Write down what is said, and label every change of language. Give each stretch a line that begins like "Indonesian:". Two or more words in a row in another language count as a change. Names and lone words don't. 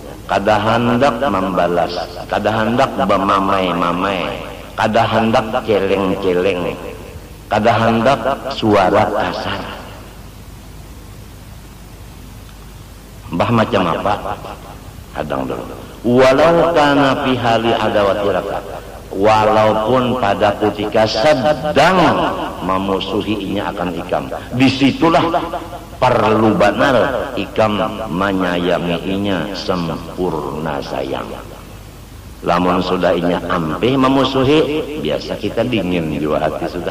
Banjar: Kada hendak membalas, kada hendak bemamai-mamai, kada hendak celeng-celeng, kada hendak suara kasar. Mbah macam apa? Hadang dulu.
Arabic: ولو كان في حال عداوة إياك,
Banjar: walaupun pada ketika sedang memusuhinya akan ikam, disitulah perlu benar ikam menyayanginya sempurna sayang. Lamun sudah inya ampih memusuhi, biasa kita dingin juga hati sudah.